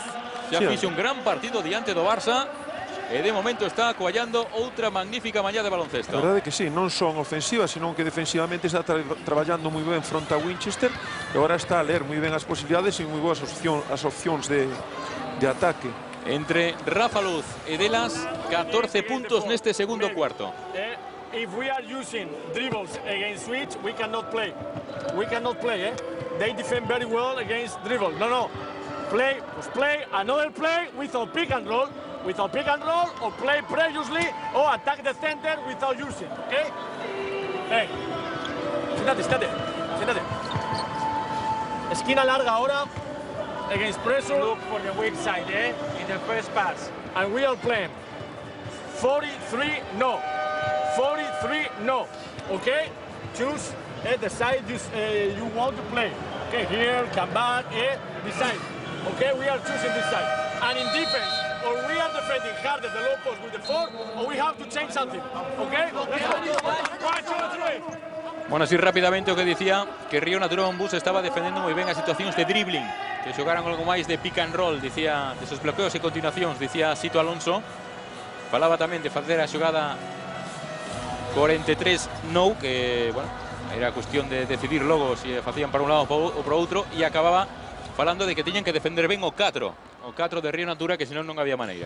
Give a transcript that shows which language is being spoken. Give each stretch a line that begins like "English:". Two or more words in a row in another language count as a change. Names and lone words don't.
Galician: Xa fixe un gran partido diante do Barça, e de momento está coallando outra magnífica mañá de baloncesto. A verdade é que sí, non son ofensivas, senón que defensivamente está traballando moi ben fronte a Winchester, e agora está a ler moi ben as posibilidades e moi boas as opcións de ataque. Entre Rafa Luz e Delas, 14 puntos neste segundo cuarto.
English: If we are using dribbles against switch, we cannot play. We cannot play, eh? They defend very well against dribble. No. Play another play without pick and roll. Without pick and roll, or play previously, or attack the center without using, okay?
Spanish: Hey, siéntate. Esquina larga ahora,
English: against pressure. Look for the weak side, in the first pass. And we are playing 43, no. 43, no. Okay? Choose the side you want to play. Okay, here, come back, decide. Okay, we are choosing this side. And in defense, or we are defending harder the low post with the 4, or we have to change something. Okay? Let's go. 1, 2, 3.
Galician: Bueno, así rápidamente o que dicía que Río Natura Monbús estaba defendendo moi ben as situacións de dribbling, que xogaran algo máis de
English: pick and roll,
Galician: dicía, desos bloqueos e continuacións, dicía Sito Alonso. Falaba tamén de facer a xogada 43 no, que, bueno, era cuestión de decidir logo se facían para un lado ou para outro, e acababa falando de que tiñan que defender ben o 4 de Río Natura, que senón non había maneira.